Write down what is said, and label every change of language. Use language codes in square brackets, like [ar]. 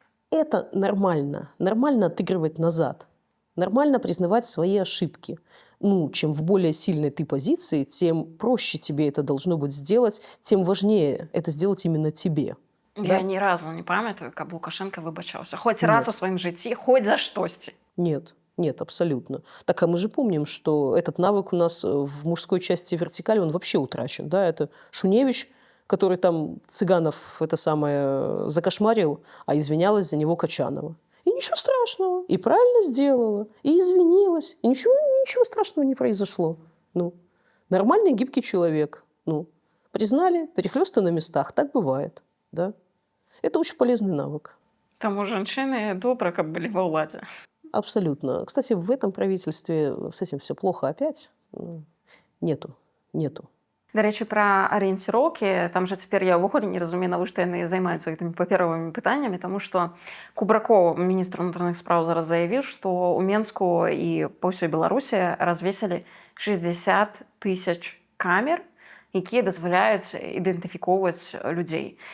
[ru] Это нормально. Нормально отыгрывать назад. Нормально признавать свои ошибки. Чем в более сильной ты позиции, тем проще тебе это должно быть сделать, тем важнее это сделать именно тебе. [be] Я ні разу не пам'ятаю, каб Лукашенко выбачаўся. Хоть раз у своем житті, хоть за штосьці. [ru] Нет, абсолютно. Так, а мы же помним, что этот навык у нас в мужской части вертикали, он вообще утрачен. Да? Это Шуневич, который там Цыганов закошмарил, а извинялась за него Качанова. И ничего страшного. И правильно сделала, и извинилась. И ничего страшного не произошло. Нормальный, гибкий человек. Ну, признали, перехлёсты на местах. Так бывает. Да? Это очень полезный навык. [be] Таму жанчыны добра, каб былі ва ўладзе. [ru] Абсолютно. Кстати, в этом правительстве с этим все плохо опять. Нету. [be] Дарэчы, пра арыенціроўкі, там жа цяпер я ўвогуле не разумею, навошта яны займаюцца гэтымі папяровымі пытаннямі, таму што Кубракоў, міністр унутраных спраў, зараз заявіў, што ў Менску і па ўсёй Беларусі развесілі 60 тысяч камер, якія дазваляюць ідэнтыфікоўваць людзей.